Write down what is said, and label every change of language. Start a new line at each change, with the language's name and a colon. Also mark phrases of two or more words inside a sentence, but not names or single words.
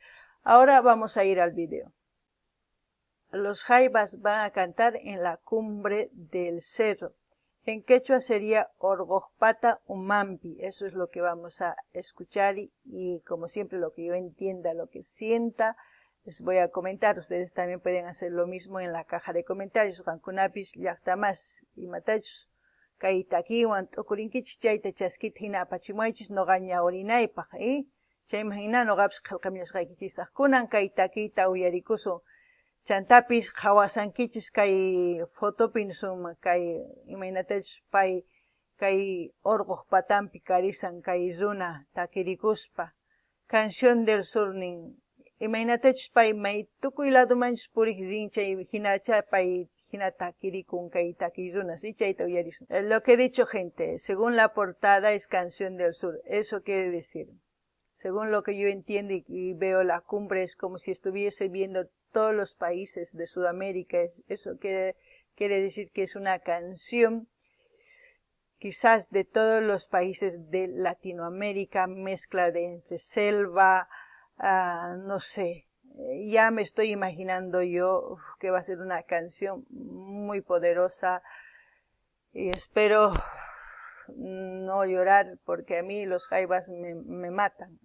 Spanish: Ahora vamos a ir al vídeo. Los Jaivas van a cantar en la cumbre del cerro. En quechua sería
Quechua: Orgojpata Umampi.
Spanish: Eso es lo que vamos a escuchar y como siempre lo que yo entienda, lo que sienta, les voy a comentar. Ustedes también pueden hacer lo mismo en la caja de comentarios.
Quechua: Kankunapis llaqtamas imatachus kay takiwan t'ukurinkichis chayta chaskita hina apachimuaychis noqaña urinaypaq, chayman hina noqapis qillqamillashqaykichistaq kunan kay takiyta uyarikusun. Chantapis hawasankichis kay fotopi nisuma kay imaynatachus pay kay Orgojpatampi karisan kay runa takirikuspa Canción del Sur nin imaynatachus pay may tukuy ladomanchus puriq rin chay hinacha pay hina takirikun kay takiy runa, ¿sí? Chayta uyarisun.
Spanish: Lo que he dicho, gente, según la portada es Canción del Sur. Eso quiere decir, según lo que yo entiendo y veo la cumbre, es como si estuviese viendo todos los países de Sudamérica. Eso quiere decir que es una canción quizás de todos los países de Latinoamérica, mezcla de entre selva, no sé, ya me estoy imaginando yo que va a ser una canción muy poderosa y espero no llorar porque a mí los jaivas me matan.